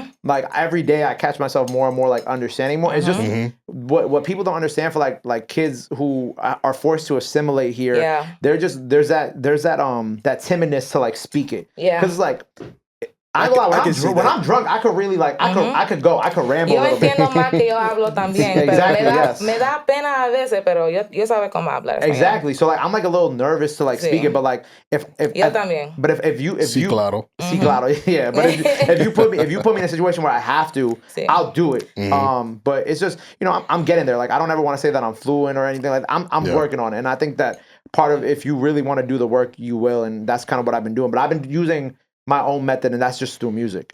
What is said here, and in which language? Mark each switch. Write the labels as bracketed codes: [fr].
[en] Like every day I catch myself more and more like understanding more. It's just what people don't understand for like kids who are forced to assimilate here. Yeah. They're just there's that timidness to like speak it. Yeah. Because it's like when I'm drunk, I could really like I could ramble a little bit. [es] Yo entiendo más que yo hablo también, [en] exactly, [es] me da pena a veces, pero yo sabe cómo hablar. [en] Exactly. So like I'm like a little nervous to like speak it, but like if you [es] sí, claro. Sí, claro. [en] Yeah, but if you put me in a situation where I have to, I'll do it. But it's just, you know, I'm getting there. Like I don't ever want to say that I'm fluent or anything like that. I'm working on it, and I think that part of, if you really want to do the work, you will, and that's kind of what I've been doing. But I've been using my own method, and that's just through music.